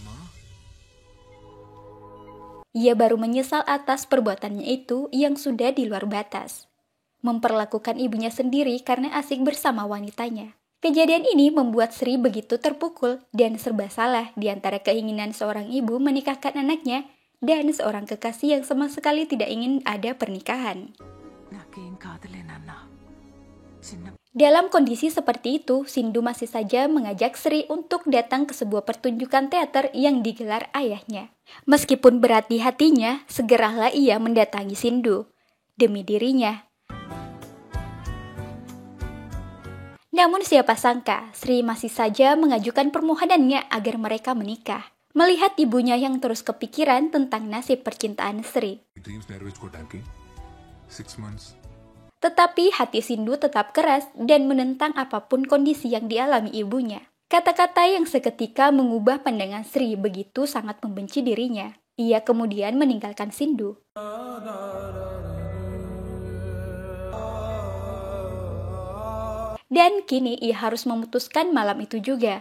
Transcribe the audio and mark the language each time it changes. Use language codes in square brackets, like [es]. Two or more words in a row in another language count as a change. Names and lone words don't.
[id] Ia baru menyesal atas perbuatannya itu yang sudah di luar batas. Memperlakukan ibunya sendiri karena asik bersama wanitanya. Kejadian ini membuat Sri begitu terpukul dan serba salah di antara keinginan seorang ibu menikahkan anaknya dan seorang kekasih yang sama sekali tidak ingin ada pernikahan. [te] నాకేం కాదులే నాన్న చిన్న [id] Dalam kondisi seperti itu, Sindu masih saja mengajak Sri untuk datang ke sebuah pertunjukan teater yang digelar ayahnya. Meskipun berat di hatinya, segeralah ia mendatangi Sindu demi dirinya. Namun siapa sangka, Sri masih saja mengajukan permohonannya agar mereka menikah. Melihat ibunya yang terus kepikiran tentang nasib percintaan Sri. [te] డ్రీమ్స్ నెరవేర్చుకోవడానికి 6 months. [id] Tetapi hati Sindu tetap keras dan menentang apapun kondisi yang dialami ibunya. Kata-kata yang seketika mengubah pandangan Sri begitu sangat membenci dirinya. Ia kemudian meninggalkan Sindu. Dan kini ia harus memutuskan malam itu juga.